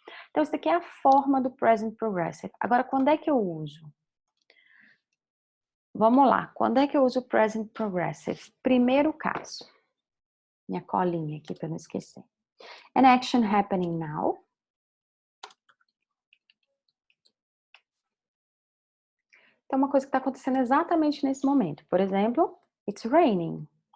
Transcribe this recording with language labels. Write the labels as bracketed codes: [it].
[pt] Então, isso daqui é a forma do present progressive. Agora, quando é que eu uso? Vamos lá. Quando é que eu uso o present progressive? Primeiro caso. Minha colinha aqui para não esquecer. [en] An action happening now. [pt] Então, uma coisa que está acontecendo exatamente nesse momento. Por exemplo, [en] it's raining.